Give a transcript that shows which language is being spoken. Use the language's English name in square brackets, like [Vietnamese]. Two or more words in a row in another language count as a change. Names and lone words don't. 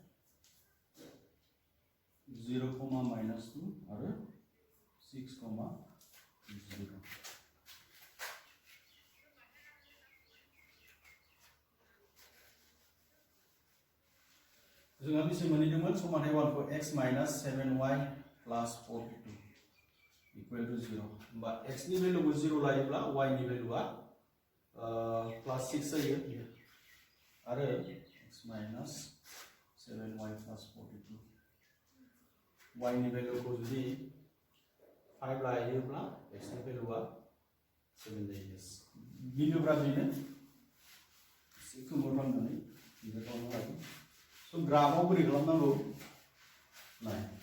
[Bodo] 0, [English] minus 2 [Bodo] आरो 6, 0 जोंहा बेसे मोनहैदोंमोन समानथाय 1 खौ [English] x minus 7y plus 42 equal to 0 [Bodo] होमबा x नि भेल्युखौ 0 लायोब्ला y नि भेल्युआ [English] plus 6 [Bodo] जायो आरो [English] x minus 7y plus 42 [Bodo] y नि भेल्युखौ जुदि 5 लायोब्ला x नि भेल्युआ 7 जायो बिन्दुफ्रा बेनो एसे खोमोरलांनानै बिदि खालामनो हागोन स' ग्राफआव बोरै खालामनांगौ नाय